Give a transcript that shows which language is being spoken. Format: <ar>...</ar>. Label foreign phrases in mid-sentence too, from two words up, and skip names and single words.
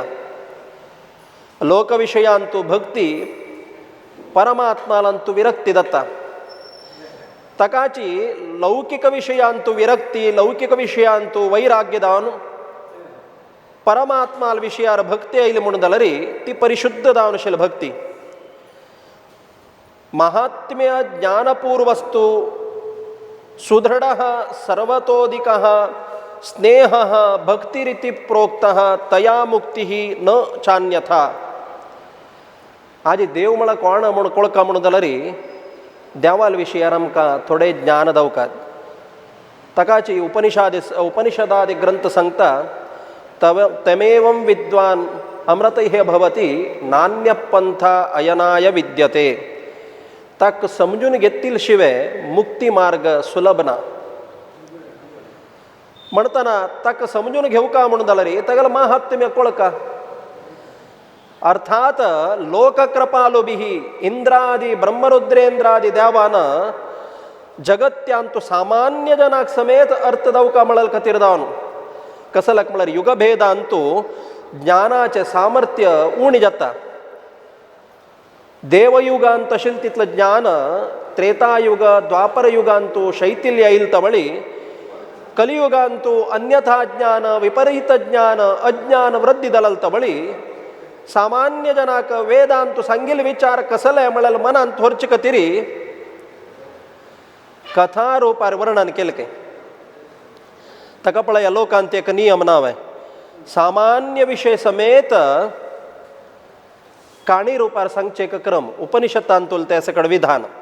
<kok>लोकविशयांतू भक्ती परमात्मालांतू विरक्ती जाता. तकाची लौकिक विशयांतू विरक्ती लौकिक विशयांतू वैराग्य दावन परमात्माल विशयार भक्ती आयली म्हणून जाल्यार ती परिशुद्ध दावनशील भक्ती.</kok> <sa>महात्म्य ज्ञानपूर्वस्तु सुदृढ़ सर्वतोदिक स्नेह भक्तिरीति प्रोक्त तया मुक्ति न चान्यथा.</sa> <kok>आज देव मला कोण म्हणून कोळका म्हणून जाल्यार देवाल विशयार आमकां थोडे ज्ञान दवकात. तकाची उपनिषदादि ग्रंथ सांगता</kok> <sa>तमेवं विद्वान अमृतैः भवति नान्य पंथा अयनाय विद्यते.</sa> <kok>तक समजून घेतील शिवाय मुक्ती मार्ग सुलभ ना. म्हणताना तक समजून घेऊ का म्हणून जाल्यार तागेलो महात्म्य कळका. अर्थात लोककृपालुभिः इंद्रादि ब्रह्मरुद्रेंद्रादि देवान जगत्यांतु सामान्य जनाक समेत अर्थ दवका म्हळल खातीर जावन कसलक म्हळ्यार युगभेदांतू ज्ञानाचे सामर्थ्य उणी जाता. देवयुगांत अशिल तितलं ज्ञान त्रेतायुग द्वापरयुगांतू शैथिल्य येईल तवळी कलियुगांतू अन्यथा ज्ञान विपरीत ज्ञान अज्ञान वृद्धी दलल तवळी सामान्य जनाक वेदांतू सांगिल विचार कसले म्हळल मनान थोरचे कतिरी कथा रूपार वर्णन केलं काय. ताका पळय लोकांत एक नियम नाव सामान्य विषय समेत काणी रूपार सांगचे एक क्रम उपनिषदांतूल ते सकड विधान.</kok>